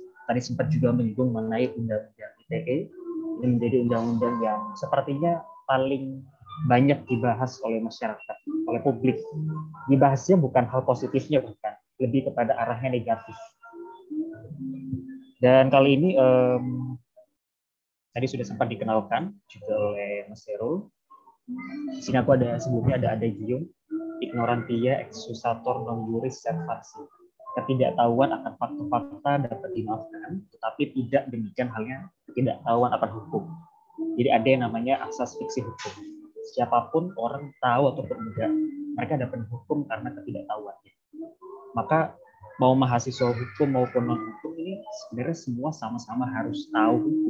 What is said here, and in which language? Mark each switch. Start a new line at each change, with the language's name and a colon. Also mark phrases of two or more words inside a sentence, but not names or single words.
Indonesian: Tadi sempat juga menyinggung mengenai undang-undang ITE. Ini menjadi undang-undang yang sepertinya paling banyak dibahas oleh masyarakat, oleh publik. Dibahasnya bukan hal positifnya, bukan, lebih kepada arahnya negatif. Dan kali ini tadi sudah sempat dikenalkan juga oleh Mas Herul. Di sini aku sebelumnya ada Gium,
Latin: ignorantia excusator non juris servasi.
Indonesian: Ketidaktahuan akan fakta-fakta dapat dimaafkan, tetapi tidak demikian halnya ketidaktahuan akan hukum. Jadi ada yang namanya asas fiksi hukum. Siapapun orang tahu ataupun enggak, mereka dapat hukum karena ketidaktahuannya. Maka mau mahasiswa hukum maupun non hukum ini sebenarnya semua sama-sama harus tahu hukum.